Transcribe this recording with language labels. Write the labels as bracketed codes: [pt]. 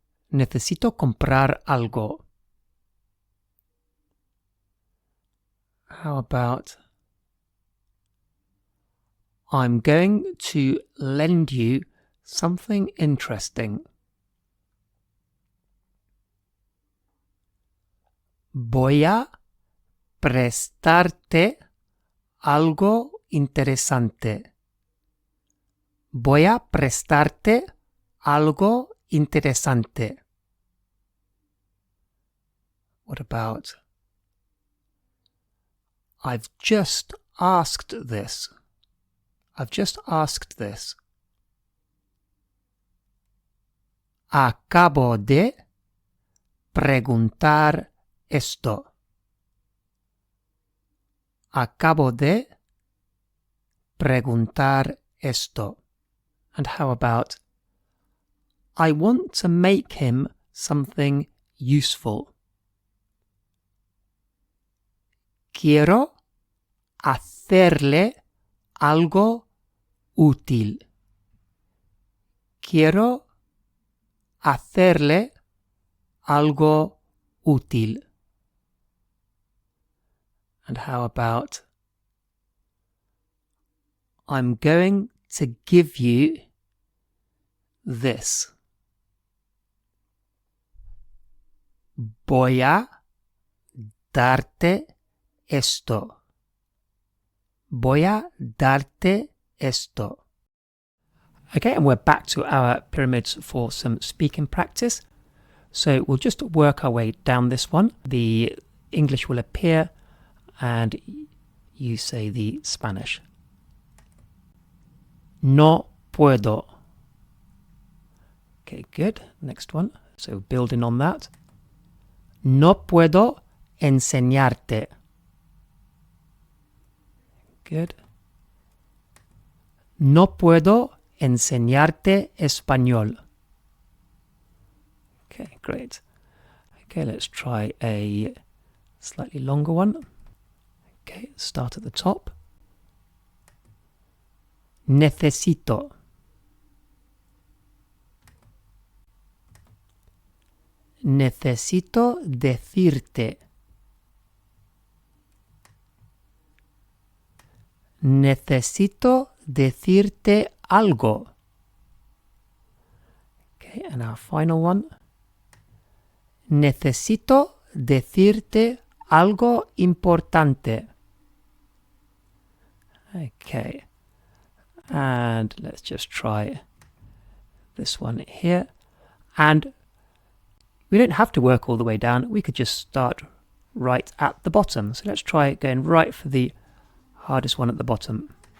[es] Necesito comprar algo. [en] How about, I'm going to lend you something interesting. [es] Voy a prestarte algo interesante. Voy a prestarte algo interesante. [en] What about I've just asked this. I've just asked this. [es] Acabo de preguntar esto. Acabo de preguntar esto. [en] And how about I want to make him something useful. [es] Quiero hacerle algo útil. Quiero hacerle algo útil. [en] And how about I'm going to give you this. [es] Voy a darte esto. Voy a darte esto. [en] Okay, and we're back to our pyramids for some speaking practice. So we'll just work our way down this one. The English will appear and you say the Spanish. [es] No puedo. [en] Okay, good. Next one. So building on that. [es] No puedo enseñarte. [en] Good. [es] No puedo enseñarte español. [en] Okay, great. Okay, let's try a slightly longer one. Okay, start at the top. [es] Necesito. Necesito decirte. Necesito decirte algo. [en] Okay, and our final one. [es] Necesito decirte algo importante. [en] Okay. And let's just try this one here. And we don't have to work all the way down. We could just start right at the bottom. So let's try going right for the hardest one at the bottom.